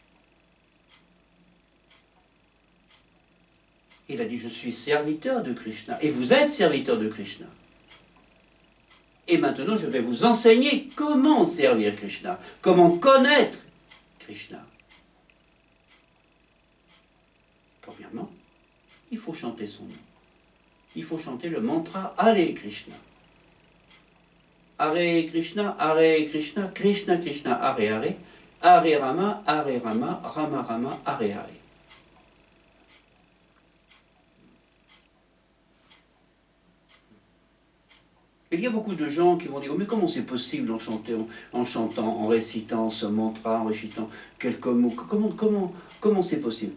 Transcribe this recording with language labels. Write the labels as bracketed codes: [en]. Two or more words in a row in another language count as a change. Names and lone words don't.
[fr] Il a dit « je suis serviteur de Krishna » et vous êtes serviteur de Krishna. Et maintenant, je vais vous enseigner comment servir Krishna, comment connaître Krishna. Premièrement, il faut chanter son nom. Il faut chanter le mantra Hare Krishna. [sa] Hare Krishna, Krishna Krishna, Hare Hare, Hare Rama, Rama Rama, Hare Hare. [fr] Il y a beaucoup de gens qui vont dire « mais comment c'est possible en chantant, en récitant ce mantra, en récitant quelques mots, comment c'est possible ?»